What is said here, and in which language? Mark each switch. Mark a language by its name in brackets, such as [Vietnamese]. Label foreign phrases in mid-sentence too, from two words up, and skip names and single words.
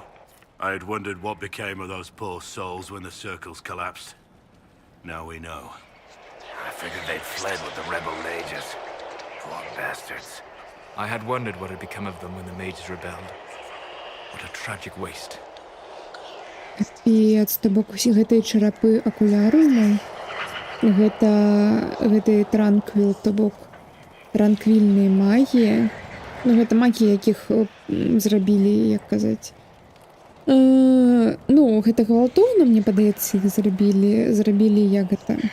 [English] I had wondered what became of those poor souls when the circles collapsed. Now we know. I figured they'd fled with the rebel mages. Poor bastards. I had wondered what had become of them when the mages rebelled. What a tragic waste. [Belarusian] Капец, то бок усе гэтыя чарапы акулярыумаў. Гэты транквіл, то бок транквільныя магіі. Ну, гэта магіі, якіх зрабілі, як казаць. Ну, гэта гвалтоўна, мне падаецца, іх зрабілі як гэта.